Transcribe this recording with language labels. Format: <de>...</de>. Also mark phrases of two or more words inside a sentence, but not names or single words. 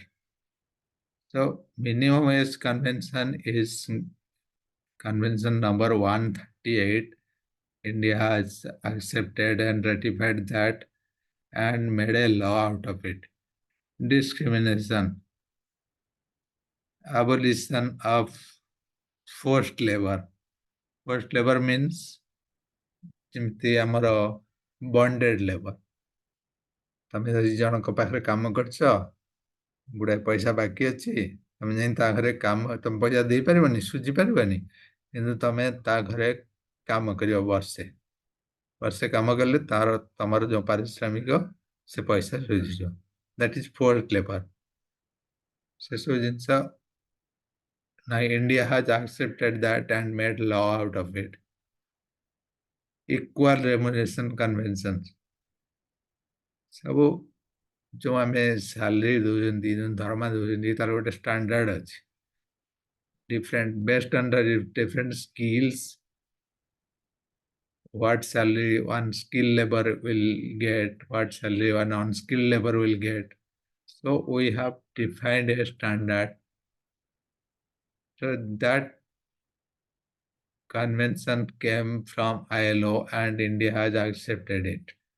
<en>So minimum wage convention is convention number 138. India has accepted and ratified that and made a law out of it. Discrimination, abolition of forced labor. Forced labor means</en> <or>ଯେମିତି ଆମର</or> <en>bonded labor.</en> <or>ତମେ ଯଦି ଜଣଙ୍କ ପାଖରେ କାମ କରୁଛ, ଗୁଡ଼ାଏ ପଇସା ବାକି ଅଛି, ତମେ ଯାଇ ତା ଘରେ କାମ, ତମେ ପଇସା ଦେଇପାରିବନି, ସୁଝି ପାରିବନି, କିନ୍ତୁ ତମେ ତା ଘରେ କାମ କରିବ ବର୍ଷେ। ବର୍ଷେ କାମ କଲେ ତମର ଯେଉଁ ପାରିଶ୍ରମିକ ସେ ପଇସା ସୁଝିଯିବ।</or> <en>that is force labor.</en> <or>ସେସବୁ ଜିନିଷ</or> <en>now India has accepted that and made law out of it. Equal remuneration convention.</en> <or>ସବୁ जो आमे salary ଦଉଛନ୍ତି ଦରମା ଦଉଛନ୍ତି ତାର ଗୋଟେ standard ଅଛି.</or> <en>Different based on the different skills, what salary one skill labor will get, what salary one unskilled labor will get. So we have defined a standard. So that convention came from ILO and India has accepted it.</en>